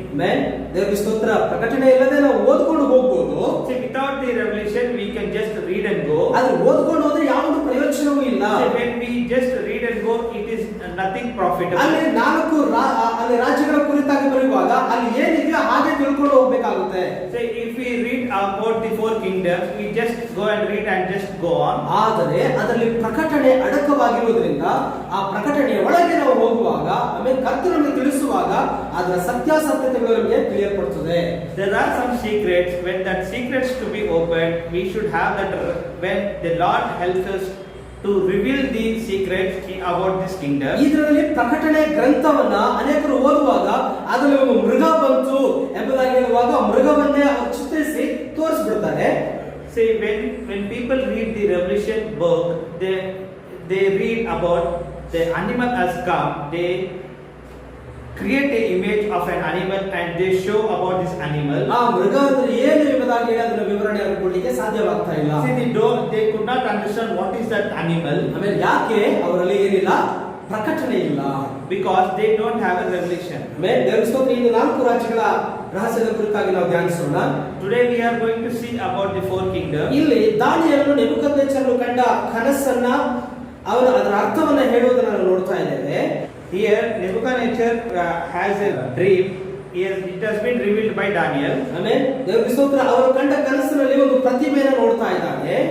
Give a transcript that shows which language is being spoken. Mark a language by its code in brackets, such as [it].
[kn] ಆಮೇಲೆ ದೇವರಿಗೆ ಸ್ತೋತ್ರ, ಪ್ರಕಟಣೆ ಇಲ್ಲದೆ ನಾವು ಓದ್ಕೊಂಡು ಹೋಗ್ಬೋದು. [en] So without the revelation we can just read and go. [kn] ಆದ್ರೆ ಓದ್ಕೊಂಡು ಹೋದ್ರೆ ಯಾವುದು ಪ್ರಯೋಜನವೂ ಇಲ್ಲ. [en] So when we just read and go, it is nothing profitable. [kn] ಅಲ್ಲಿ 4 ರಾಜ್ಯಗಳ ಕುರಿತಾಗಿ ಬರುವಾಗ ಅಲ್ಲಿ ಏನಿದೆಯೋ ಹಾಗೆ ತಿಳ್ಕೊಂಡು ಹೋಗ್ಬೇಕಾಗುತ್ತೆ. [en] So if we read about the 4 kingdoms, we just go and read and just go on. [kn] ಆದರೆ ಅದರಲ್ಲಿ ಪ್ರಕಟಣೆ ಅಡಕವಾಗಿರುವುದರಿಂದ ಆ ಪ್ರಕಟಣೆಯ ಒಳಗೆ ನಾವು ಹೋಗುವಾಗ ಆಮೇಲೆ ಕರ್ತನನ್ನು ತಿಳಿಸುವಾಗ ಅದರ ಸತ್ಯಾಸತ್ಯತೆಗಳು ನಮಗೆ ತಿಳಿಯಲ್ಪಡುತ್ತದೆ. [en] There are some secrets. When that secrets to be opened, we should have that when the Lord helps us to reveal the secrets about this kingdom. [kn] ಇದರಲ್ಲಿ ಪ್ರಕಟಣೆ ಗ್ರಂಥವನ್ನ ಅನೇಕರು ಓದುವಾಗ ಅದರಲ್ಲಿ ಒಂದು ಮೃಗ ಬಂತು ಎಂಬುದಾಗಿ ಹೇಳುವಾಗ ಮೃಗವನ್ನೇ ಚಿತ್ರಿಸಿ ತೋರಿಸ್ಬಿಡ್ತಾರೆ. [en] See, when people read the Revelation book, they read about the animal has come. They create an image of an animal and they show about this animal. [kn] ಆ ಮೃಗ ಅಂದ್ರೆ ಏನು ಎಂಬುದಾಗಿ ಹೇಳಿ ಅದರ ವಿವರಣೆ ಕೊಡಲಿಕ್ಕೆ ಸಾಧ್ಯವಾಗ್ತಾ ಇಲ್ಲ. [en] See, they could not understand what is that animal. [kn] ಆಮೇಲೆ ಯಾಕೆ ಅವರಲ್ಲಿ ಏನಿಲ್ಲ? ಪ್ರಕಟಣೆ ಇಲ್ಲ. [en] Because they don't have a revelation. [kn] ಆಮೇಲೆ ದೇವರ ಸ್ತೋತ್ರ, ಈ 4 ರಾಜ್ಯಗಳ ರಹಸ್ಯದ ಕುರಿತಾಗಿ ನಾವು ಧ್ಯಾನಿಸೋಣ. [en] Today we are going to see about the 4 kingdoms. [kn] ಇಲ್ಲಿ ದಾನಿಯೇಲನು ನೆಬೂಕದ್ನೆಚ್ಚರನು ಕಂಡ ಕನಸನ್ನ ಅದರ ಅರ್ಥವನ್ನ ಹೇಳುವುದನ್ನು ನಾವು ನೋಡ್ತಾ ಇದ್ದೇವೆ. [en] Here Nebuchadnezzar has a dream. It has been revealed by Daniel. [kn] ಆಮೇಲೆ ದೇವರ ಸ್ತೋತ್ರ, ಅವರು ಕಂಡ ಕನಸಿನಲ್ಲಿ ಒಂದು ಪ್ರತಿಮೆಯನ್ನು ನೋಡ್ತಾ ಇದ್ದಾನೆ.